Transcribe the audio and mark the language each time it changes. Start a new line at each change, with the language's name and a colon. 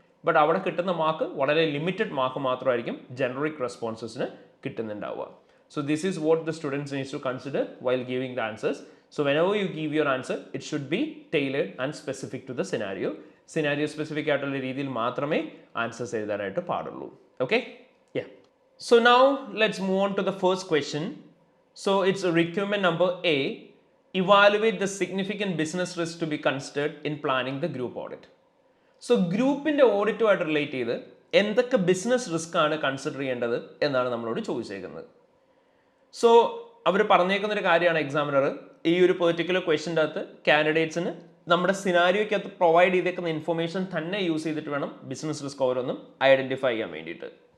Malayalam: But അവിടെ കിട്ടുന്ന mark വളരെ ലിമിറ്റഡ് മാർക്ക് മാത്രമായിരിക്കും generic റെസ്പോൺസസിന് കിട്ടുന്നുണ്ടാവുക.
English: So this is what the students needs to consider while giving the answers. So whenever you give your answer it should be tailored and specific to the scenario.
Malayalam: Scenario specific ആയിട്ടുള്ള രീതിയിൽ മാത്രമേ answers എഴുതാനായിട്ട് പാടുള്ളൂ. Okay, yeah.
English: So now let's move on to the first question. So it's a requirement number A. Evaluate the significant business risk to be considered in planning the group audit.
Malayalam: So ഗ്രൂപ്പിൻ്റെ ഓഡിറ്റുമായിട്ട് relate ചെയ്ത് എന്തൊക്കെ business risk ആണ് consider ചെയ്യേണ്ടത് എന്നാണ് നമ്മളോട് ചോദിച്ചേക്കുന്നത്. So അവർ പറഞ്ഞേക്കുന്ന ഒരു കാര്യമാണ് എക്സാമിനർ ഈ ഒരു പെർട്ടിക്കുലർ ക്വസ്റ്റ്യൻ്റെ അകത്ത് കാൻഡിഡേറ്റ്സിന് നമ്മുടെ സിനാരിയോയ്ക്കകത്ത് പ്രൊവൈഡ് ചെയ്തേക്കുന്ന ഇൻഫർമേഷൻ തന്നെ യൂസ് ചെയ്തിട്ട് വേണം ബിസിനസ് റിസ്ക് ഓരോന്നും ഐഡൻറ്റിഫൈ ചെയ്യാൻ വേണ്ടിയിട്ട്.